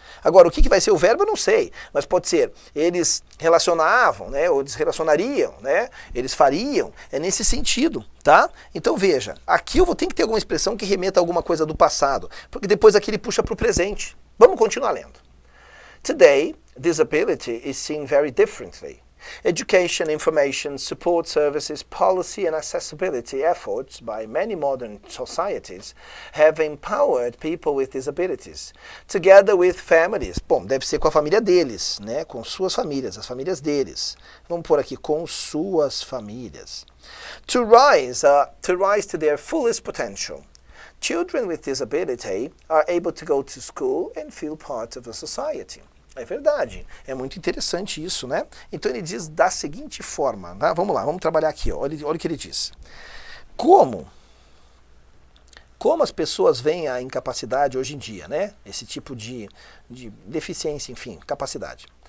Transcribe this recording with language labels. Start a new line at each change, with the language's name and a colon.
Portuguese: Agora, o que vai ser o verbo eu não sei, mas pode ser eles relacionavam, né, ou eles relacionariam, né, eles fariam, é nesse sentido, tá? Então veja, aqui eu vou ter que ter alguma expressão que remeta a alguma coisa do passado, porque depois aqui ele puxa para o presente. Vamos continuar lendo.
English: Today, disability is seen very differently. Education, information, support services, policy and accessibility efforts by many modern societies have empowered people with disabilities, together with families.
Portuguese: Bom, deve ser com a família deles, né? Com suas famílias, as famílias deles. Vamos pôr aqui, com suas famílias.
English: To rise to their fullest potential. Children with disability are able to go to school and feel part of a society.
Portuguese: É verdade, é muito interessante isso, né? Então ele diz da seguinte forma, tá? Vamos lá, vamos trabalhar aqui, ó. Olha o que ele diz. Como as pessoas veem a incapacidade hoje em dia, né? Esse tipo de deficiência, enfim, capacidade.